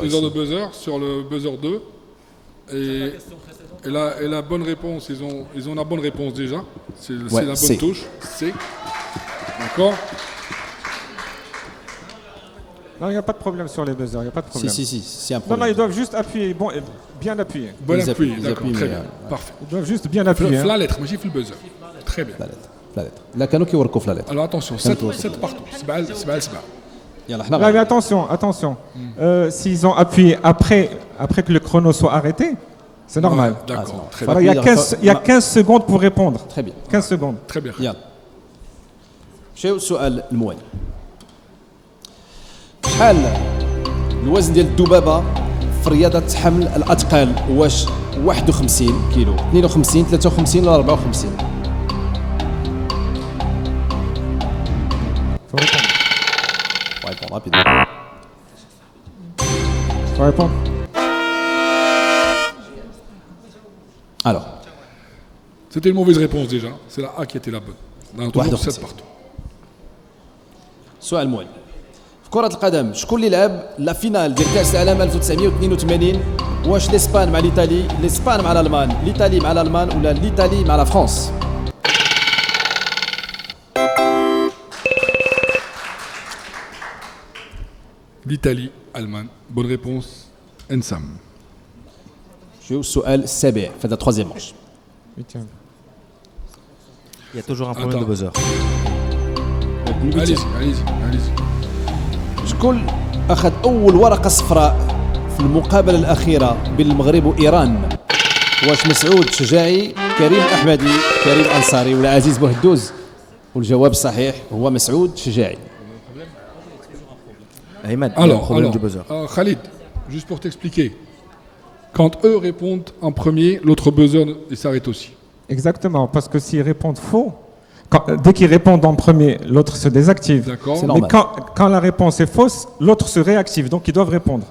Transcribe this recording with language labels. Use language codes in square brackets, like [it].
[fr] Ils ont de buzzer sur le buzzer 2. Et la bonne réponse, ils ont la bonne réponse déjà. C'est la bonne touche. C. D'accord. Non, il n'y a pas de problème sur les buzzers, il n'y a pas de problème. Si, c'est un Non, problème. ils doivent juste appuyer, bon, bien appuyer. Bon Ils appui, appuient, d'accord, très bien. Parfait. Ils doivent juste bien appuyer. La lettre, [ar] ماشي في البuzzer. [fr] Très bien. La lettre. Là, [ar] كانوا كيوركوا في [fr] la lettre. Alors attention, 7 partout. 7. [ar] يلا حنا [fr] Non, mais attention. S'ils ont appuyé après que le chrono soit arrêté, c'est normal. Ouais, d'accord, très Alors, il y a 15 secondes pour répondre. Très bien. 15 secondes. Très bien. [ar] يلا مشيو السؤال الموالي. شحال الوزن ديال الذبابه في رياضه حمل الاثقال؟ واش 51 كيلو 52 53 ولا 54؟ [fr] Faut répondre rapidement. Faut répondre. Alors. C'était une mauvaise réponse déjà. C'est la A qui était la bonne. Dans toujours 7 partout. [ar] سؤال المهم في كرة القدم شكون اللي لعب لا فينال ديال كأس العالم 1982 واش الاسبان مع الايطالي الاسبان مع الالمان الايطالي مع الالمان ولا الايطالي مع لا فرنسا؟ [fr] l'Italie, Allemagne. Bonne réponse, Ensam. [ar] شو السؤال السابع في هذا [fr] التروازيام ماتش. Il y a toujours un problème de buzzer. Allez-y. [ar] شكون أخذ أول ورقة صفراء في المقابلة الأخيرة بين المغرب وإيران؟ واش مسعود شجاعي، كريم أحمدي، كريم أنصاري ولا عزيز بوهدوز؟ والجواب الصحيح هو مسعود شجاعي. [fr] Alors, Khalid, juste pour t'expliquer, quand eux répondent en premier, l'autre buzzer il s'arrête aussi. Exactement, parce que s'ils répondent faux, dès qu'ils répondent en premier, l'autre se désactive. D'accord. Mais quand la réponse est fausse, l'autre se réactive, donc ils doivent répondre.